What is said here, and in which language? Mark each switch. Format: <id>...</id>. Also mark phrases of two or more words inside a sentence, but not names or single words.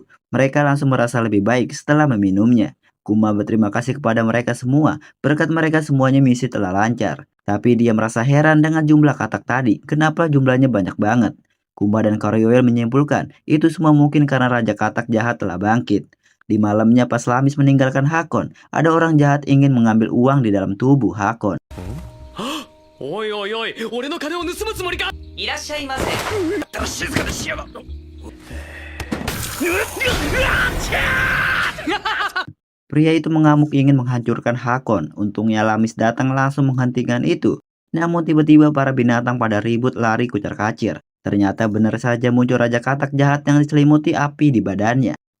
<id>Mereka langsung merasa lebih baik setelah meminumnya. Kuma berterima kasih kepada mereka semua, berkat mereka semuanya misi telah lancar. Tapi dia merasa heran dengan jumlah katak tadi, kenapa jumlahnya banyak banget. Kuma dan Karyoel menyimpulkan itu semua mungkin karena Raja Katak jahat telah bangkit. Di malamnya pas Lamis meninggalkan Hakon, ada orang jahat ingin mengambil uang di dalam tubuh Hakon.</id> <ja>おいおいおい俺の金を盗むつもりか。いらっしゃいませ。だら静かにしやがる。</ja> <id>Pria itu mengamuk ingin menghancurkan Hakon. Untungnya Lamis datang langsung menghentikan itu. Namun tiba-tiba para binatang pada ribut lari kucar-kacir. Ternyata benar saja muncul Raja Katak jahat yang diselimuti api di badannya.</id>